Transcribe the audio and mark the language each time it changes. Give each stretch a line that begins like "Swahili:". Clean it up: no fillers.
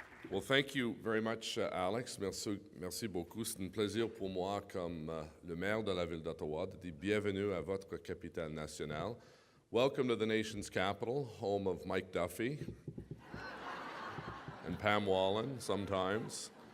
English: Well, thank you very much, Alex.
French: Merci beaucoup. C'est un plaisir pour moi, comme le maire de la ville d'Ottawa, de dire bienvenue à votre capitale nationale.
English: Welcome to the nation's capital, home of Mike Duffy and Pam Wallen sometimes.